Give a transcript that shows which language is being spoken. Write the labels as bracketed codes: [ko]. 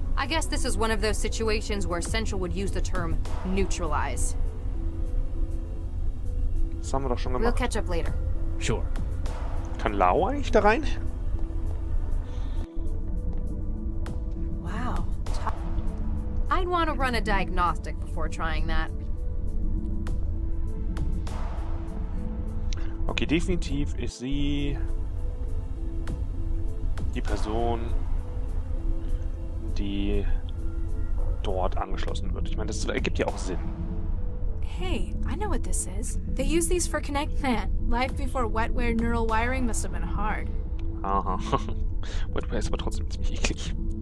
[en] I guess this is one of those situations where Central would use the term neutralize. [de] Das haben wir doch schon [en] We'll [de] gemacht. [en] catch up later. Sure. [de] Kann Lau eigentlich da rein? [en] Wow. I'd want to run a diagnostic before trying that. [de] Okay, definitiv ist sie die Person, die dort angeschlossen wird. Ich meine, das ergibt ja auch Sinn. [en] Hey, I know what this is. They use these for connect. Man, life before wetware neural wiring must have been hard. Aha. [de] Wetware ist aber trotzdem ziemlich eklig.